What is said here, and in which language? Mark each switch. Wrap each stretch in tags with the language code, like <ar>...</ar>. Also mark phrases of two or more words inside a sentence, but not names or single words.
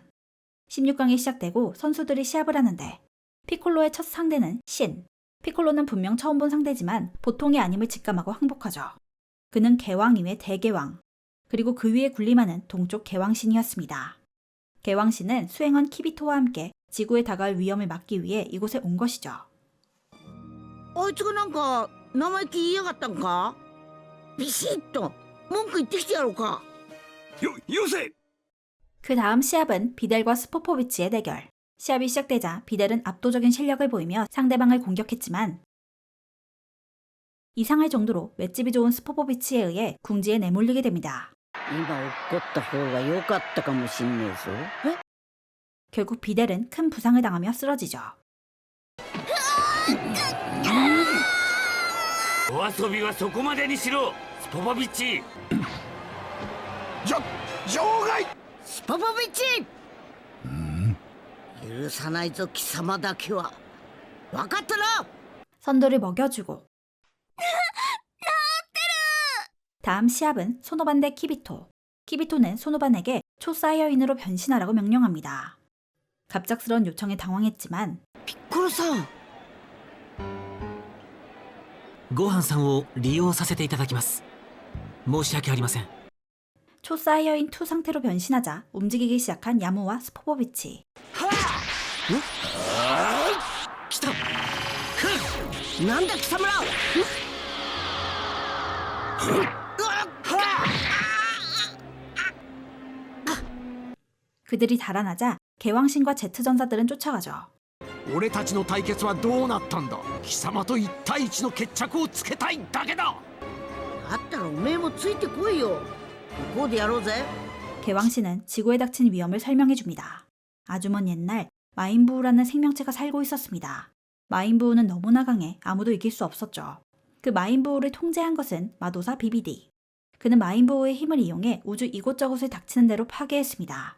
<ko>16강이 시작되고 선수들이 시합을 하는데 피콜로의 첫 상대는 신. 피콜로는 분명 처음 본 상대지만 보통이 아님을 직감하고 항복하죠. 그는 개왕 이외 대개왕, 그리고 그 위에 군림하는 동쪽 개왕신이었습니다. 개왕신은 수행원 키비토와 함께 지구에 다가올 위험을 막기 위해 이곳에 온 것이죠.</ko> <ja>あいつがなんか生意気言いやがったんかビシッと文句言ってきてやろうかよせ</ja> <ko>그 다음 시합은 비델과 스포포비치의 대결. 시합이 시작되자 비델은 압도적인 실력을 보이며 상대방을 공격했지만 이상할 정도로 맷집이 좋은 스포포비치에 의해 궁지에 내몰리게 됩니다.</ko> <ja>今怒った方が良かったかもしんねえぞ</ja> <ko>결국 비델은 큰 부상을 당하며 쓰러지죠.</ko> <ja>お遊びはそこまでにしろスポポビッチ場外スポポビッチ許さないぞ貴様だけは分かったな</ja> <ko>선두를 먹여주고 다음 시합은 소노반 대 키비토. 키비토는 소노반에게 초사이어인으로 변신하라고 명령합니다. 갑작스러운 요청에 당황했지만</ko> <ja>ピッコロさんごはんさんを利用させていただきます。申し訳ありません。</ja> <ko>초사이어인 2 상태로 변신하자 움직이기 시작한 야무와 스포포비치.</ko> <ja>来た。なんだ貴様ら</ja> <ko>그들이 달아나자 개왕신과 제트전사들은 쫓아가죠.</ko> <ja>俺たちの対決はどうなったんだ貴様と一対一の決着をつけたいだけだだったらおめえもついてこいよここでやろうぜ</ja> <ko>개왕신은 지구에 닥친 위험을 설명해줍니다. 아주 먼 옛날 마인부우라는 생명체가 살고 있었습니다. 마인부우는 너무나 강해 아무도 이길 수 없었죠. 그 마인부호를 통제한 것은 마도사 비비디. 그는 마인부호의 힘을 이용해 우주 이곳저곳을 닥치는 대로 파괴했습니다.</ko>